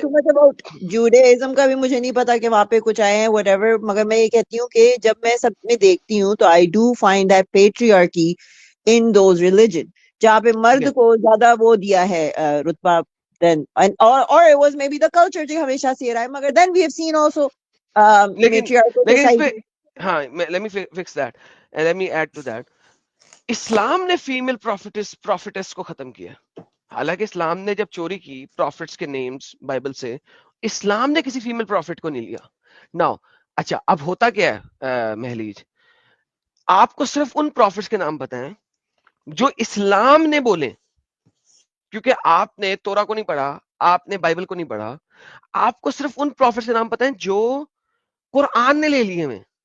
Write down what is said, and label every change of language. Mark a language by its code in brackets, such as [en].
[ur] too much about Judaism کا بھی مجھے نہیں پتا کہ وہاں پہ کچھ آئے ہیں whatever, مگر میں یہ کہتی ہوں کہ جب میں سب میں دیکھتی ہوں تو I do find that patriarchy in those religion, جہاں پہ مرد کو زیادہ وہ دیا ہے رتبہ then or it was maybe the culture جو ہمیشہ سے رہا ہے, مگر then we have seen also matriarchal لیکن اس پہ [en] society. [ur] ہاں let me fix that and let me add to that. اسلام نے فیمیل پروفیٹس کو ختم کیا. حالانکہ اسلام نے جب چوری کی پروفٹس کے نیمز بائبل سے, اسلام نے کسی فیمیل پروفٹ کو نہیں لیا. ناؤ اچھا اب ہوتا کیا ہے مہلیج, آپ کو صرف ان پروفٹس کے نام پتہ ہیں جو اسلام نے بولے, کیونکہ آپ نے تورا کو نہیں پڑھا, آپ نے بائبل کو نہیں پڑھا, آپ کو صرف ان پروفٹس کے نام پتہ ہیں جو قرآن نے لے لیے ہوئے.